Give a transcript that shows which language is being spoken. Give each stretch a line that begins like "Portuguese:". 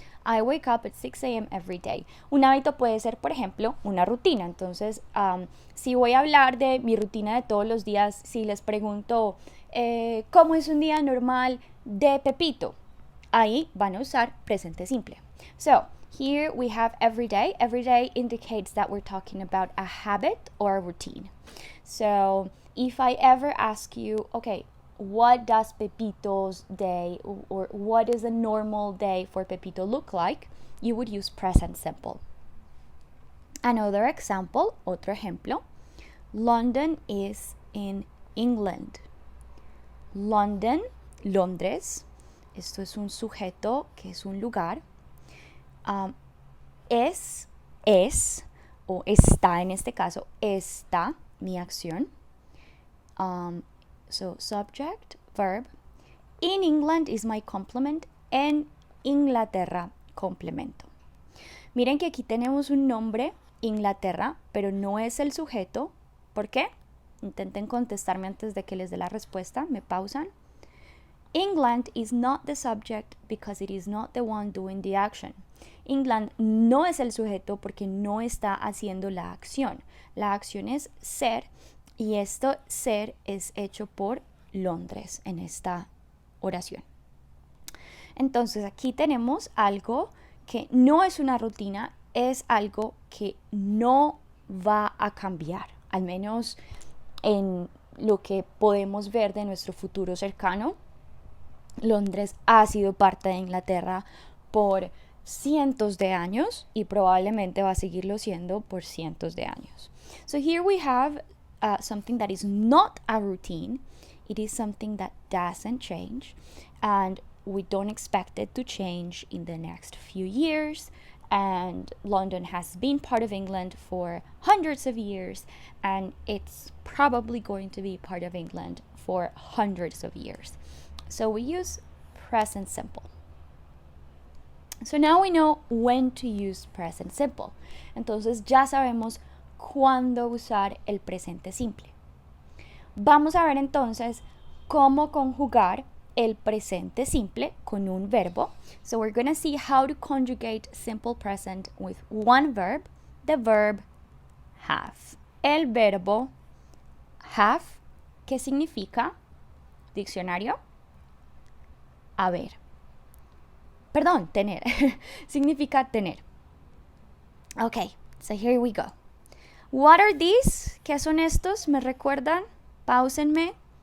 English: I wake up at 6 a.m. every day.
Spanish: Un hábito puede ser, por ejemplo, una rutina. Entonces, si voy a hablar de mi rutina de todos los días, si les pregunto cómo es un día normal de Pepito, ahí van a usar presente simple.
English: So, here we have every day. Every day indicates that we're talking about a habit or a routine. So, if I ever ask you, okay, what does Pepito's day or what is a normal day for Pepito look like, you would use present simple. Another example,
Spanish: otro ejemplo,
English: London is in England.
Spanish: London, Londres, esto es un sujeto que es un lugar. Es o está en este caso, está mi acción.
English: So subject, verb. In England is my complement.
Spanish: En Inglaterra, complemento. Miren que aquí tenemos un nombre, Inglaterra, pero no es el sujeto. ¿Por qué? Intenten contestarme antes de que les dé la respuesta. Me pausan.
English: England is not the subject because it is not the one doing the action.
Spanish: England no es el sujeto porque no está haciendo la acción. La acción es ser y esto ser es hecho por Londres en esta oración. Entonces aquí tenemos algo que no es una rutina, es algo que no va a cambiar, al menos en lo que podemos ver de nuestro futuro cercano. Londres ha sido parte de Inglaterra por cientos de años y probablemente va a seguirlo siendo por cientos de años.
English: So here we have something that is not a routine. It is something that doesn't change and we don't expect it to change in the next few years. And London has been part of England for hundreds of years and it's probably going to be part of England for hundreds of years. So we use present simple. So now we know when to use present simple.
Spanish: Entonces ya sabemos cuándo usar el presente simple. Vamos a ver entonces cómo conjugar el presente simple con un verbo.
English: So we're going to see how to conjugate simple present with one verb, the verb have.
Spanish: El verbo have, ¿qué significa? Diccionario. Haber. Perdón, tener. Significa tener.
English: Okay, so here we go. What are these?
Spanish: ¿Qué son estos? ¿Me recuerdan? Páusenme.